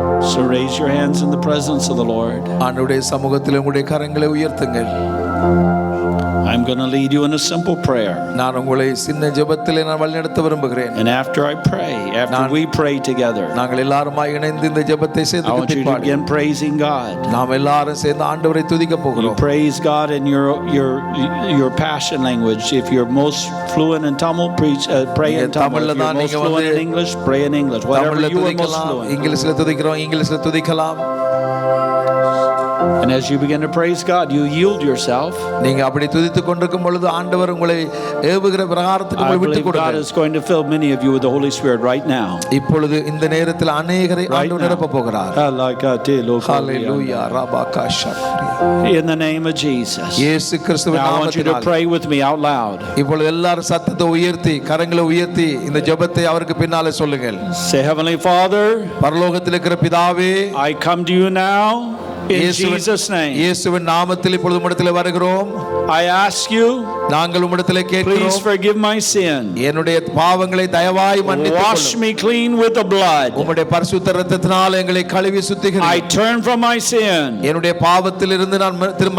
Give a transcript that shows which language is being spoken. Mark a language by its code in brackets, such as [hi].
[en] So raise your hands in the presence of the Lord. [ta] ஆண்டவருடைய சமூகத்தில் உங்களுடைய கரங்களை உயர்த்துங்கள். [en] I'm going to lead you in a simple prayer. [ta] நான் உங்களை சின்ன ஜெபத்திலே நான் வழிநடத்த விரும்புகிறேன். [en] And after I pray, after we pray together, [ta] நாங்கள் எல்லாருமாய் இணைந்து இந்த ஜெபத்தை [en] I [ta] சேர்ந்து [en] want you to begin praising God. [ta] நாம் எல்லாரும் சேர்ந்து ஆண்டவரை துதிக்க [en] You [ta] போகிறோம். [en] praise God in your passion language. If you're most fluent in Tamil, pray in Tamil. If you're most fluent in English, pray in English. Whatever [ta] தமிழ்ல [en] you are most [ta] துதிக்கலாம், [en] fluent. [ta] இங்கிலீஷ்ல துதிக்கிறோம், இங்கிலீஷ்ல துதிக்கலாம். [en] And as you begin to praise God, you yield yourself. [ta] நீங்க அப்படி துதித்துக் கொண்டிருக்கும் பொழுது ஆண்டவர் உங்களை ஏவுகிற பிரகாரத்துக்கு [en] I [ta] உங்களை விட்டு [en] believe God [ta] கொடுங்க. [en] is going to fill many of you with the Holy Spirit right now. [ta] இப்பொழுது இந்த நேரத்தில் அநேகரை ஆண்டவர் நிரப்ப போகிறார். ஹalleluya rabakasha. [en] In the name of Jesus. [ta] இயேசு கிறிஸ்துவின் [en] Now I want you to [ta] நாமத்தினால் [en] pray with me out loud. [ta] இப்பொழுது எல்லாரும் சத்தத்தை உயர்த்தி கரங்களை உயர்த்தி இந்த ஜெபத்தை அவருக்கு பின்னாலே சொல்லுங்கள். [en] Say, Heavenly Father, [ta] பரலோகத்தில் இருக்கிற பிதாவே, [en] I come to you now in Jesus' name. [ta] இயேசுவின் நாமத்தில் இப்பொழுது உம்மிடத்திலே வருகிறோம். [en] I ask you, [ta] நாங்கள் உம்மிடத்திலே [en] please [ta] கேட்கிறோம், [en] forgive my sin. [ta] என்னுடைய பாவங்களை தயவாய் மன்னித்துக் [en] Wash [ta] கொள்ளும். [en] me clean with the blood. [ta] உம்முடைய பரிசுத்த இரத்தத்தினால் எங்களை கழுவி [en] I [ta] சுத்திகரியும். [en] turn from my sin [ta] என்னுடைய பாவத்திலிருந்து நான் மனம்